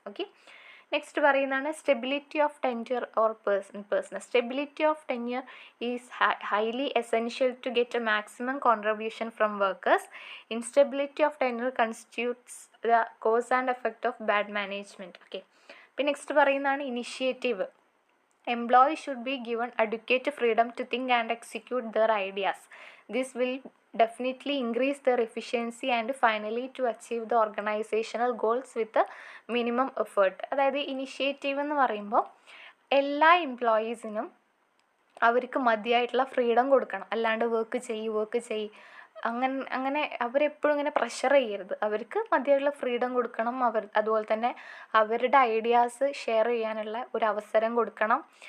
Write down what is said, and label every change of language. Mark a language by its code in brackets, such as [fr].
[ml] Okay, next പറയുന്നതാണ് stability of tenure or person. [en] Stability of tenure is highly essential to get a maximum contribution from workers. Instability of tenure constitutes the cause and effect of bad management. [ml] Okay, പിന്നെ next പറയുന്നതാണ് initiative. [en] Employees should be given adequate freedom to think and execute their ideas. This will definitely increase their efficiency and finally to achieve the organizational goals with a minimum effort. [ml] അതായത് initiative എന്ന് പറയുമ്പോൾ എല്ലാ എംപ്ലോയീസിനും അവർക്ക് മതിയായിട്ടുള്ള freedom കൊടുക്കണം. അല്ലാണ്ട് work ചെയ്യ് അങ്ങനെ അവരെപ്പോഴും ഇങ്ങനെ പ്രഷർ ചെയ്യരുത്. അവർക്ക് മതിയായിട്ടുള്ള ഫ്രീഡം കൊടുക്കണം. അതുപോലെ തന്നെ അവരുടെ ഐഡിയാസ് ഷെയർ ചെയ്യാനുള്ള ഒരു അവസരം കൊടുക്കണം.